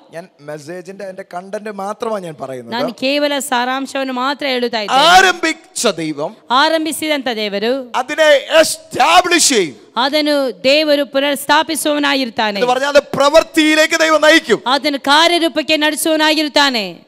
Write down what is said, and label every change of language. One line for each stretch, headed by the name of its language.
Malayalam: ഞാൻ മെസ്സേജിന്റെ എന്റെ കണ്ടന്റ് മാത്രമാണ് ഞാൻ പറയുന്നത്.
Kannada: ನಾನು ಕೇವಲ ಸಾರಾಂಶವನ್ನು ಮಾತ್ರ ಹೇಳುತ್ತಾ ಇದ್ದೇನೆ.
Malayalam: ആരംഭിച്ച ദൈവം,
Kannada: ಆರಂಭಿಸಿದಂತ ದೇವರು
Malayalam: അതിനെ എസ്റ്റാബ്ലിഷ് ചെയ്യും.
Kannada: ಅದನ್ನು ದೇವರು ಪುನರ್ ಸ್ಥಾಪಿಸುವವನಾಗಿರುತ್ತಾನೆ.
Malayalam: എന്ന് പറഞ്ഞാൽ അത് പ്രവൃത്തിയിലേക്ക് ദൈവം നയിക്കും.
Kannada: ಅದನ್ನು ಕಾರ್ಯರೂಪಕ್ಕೆ ನಡೆಸುವವನಾಗಿರುತ್ತಾನೆ.